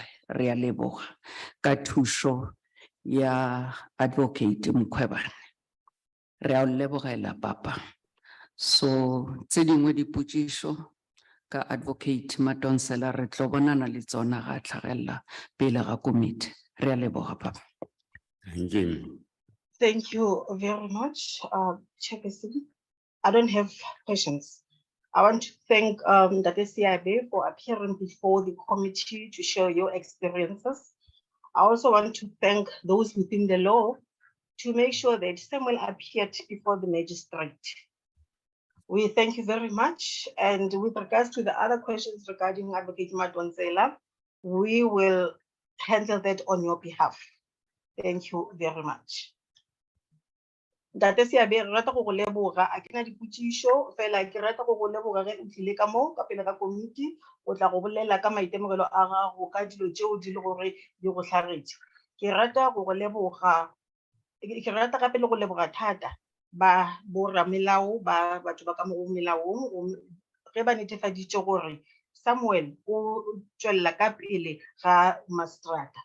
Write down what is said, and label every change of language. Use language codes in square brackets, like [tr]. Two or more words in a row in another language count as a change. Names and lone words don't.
[nso] Re a leboga ka thušo ya advocate Mkhwebane. Re a o lebogela papa. So tse dingwe dipotšišo ka advocate Madonsela re tlo bonana le tsona ga tlhagelela pele ga komiti. Re a leboga papa. [en] Thank you. Thank you very much, Chairperson. I don't have questions. I want to thank Dr. CIB for appearing before the committee to share your experiences. I also want to thank those within the law to make sure that Samuel appeared before the magistrate. We thank you very much. And with regards to the other questions regarding Advocate Madonsela, we will handle that on your behalf. Thank you very much. [nso] Date Siabe, re rata go go leboga a kena dipotšišo fela ke rata go go leboga ge o tlile ka mo ka pele ga komiti o tla go bolela ka maitemogelo a gago ka dilo tšeo di le gore di go tlhagetše. Ke rata go go leboga, ke rata gape le go leboga thata ba boramelao ba batho ba ka mo melaong ge ba netefaditše gore Samuel o tšwelela ka pele ga magistrata.